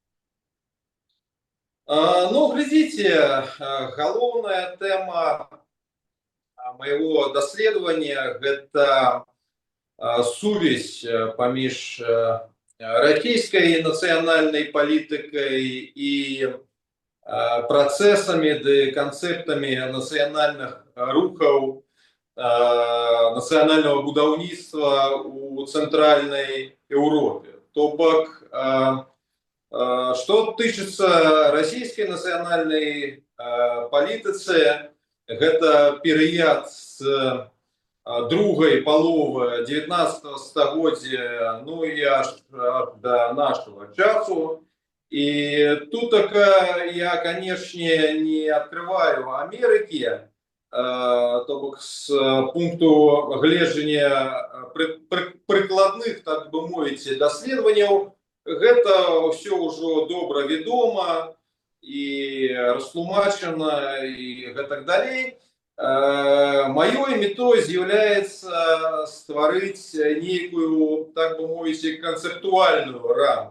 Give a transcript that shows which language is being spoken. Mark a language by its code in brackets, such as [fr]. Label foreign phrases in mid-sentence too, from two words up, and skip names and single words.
[ru] Ну, глядите, [be] галоўная тэма моего даследавання – гэта сувязь паміж расійскай нацыянальнай палітыкай і працэсамі ды канцэптамі нацыянальных рухаў, нацыянальнага будаўніцтва ў цэнтральнай Еўропе. То бок, што тычыцца расійскай нацыянальнай палітыцы, гэта перыяд з другой паловы 19 стагоддзя, ну і аж до нашего часу. [ru] И тут я, конечно, не открываю Америки, [be] то бок с пункту гледжання прыкладных, так бы мовіць, даследаванняў, гэта все ўжо добра вядома і растлумачана і гэтак далей. Маёй метой з'яўляецца стварыць нейкую, так бы мовіць, канцэптуальную рамку.